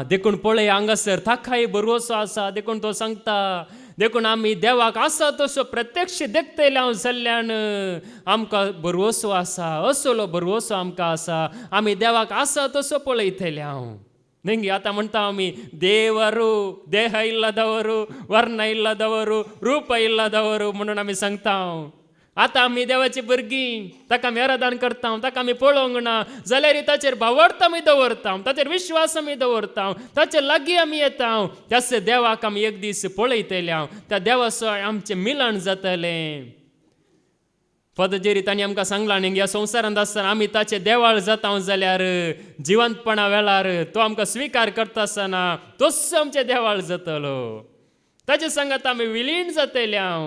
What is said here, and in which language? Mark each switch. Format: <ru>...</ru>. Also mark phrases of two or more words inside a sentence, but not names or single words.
<kok>देखून पळय हांगासर ताकाय भरवोसो आसा देखून तो सांगता देखून आमी देवाक आसा तसो प्रत्यक्ष देखतले जाल्ल्यान आमकां भरवोसो आसा असलो भरवोसो आमकां आसा आमी देवाक आसा तसो पळयतले नेंगी आतां म्हणटा आमी देವರು</kok> <kn>ದೇಹ ಇಲ್ಲದವರು ವರ್ಣ ಇಲ್ಲದವರು ರೂಪ ಇಲ್ಲದವರು</kn> <kok>म्हणून आमी सांगता आतां आमी देवाची भुरगीं ताका आमी आराधन करता ताका आमी पळोवंक ना जाल्यार ताचेर भावार्थ आमी दवरता ताचेर विश्वास आमी दवरता ताचे लागीं आमी येता त्याच देवाक आमी एक दीस पळयतले त्या देवाचो आमचें मिलन जातलें पदजेरी तांणी आमकां सांगलां न्ही ह्या संवसारांत आसतना आमी ताचें देवाळ जाता जाल्यार जिवंतपणा वेळार तो आमकां स्विकार करता आसतना तोच आमचें देवाळ जातलो ताचे सांगात आमी विलीन जातले</kok>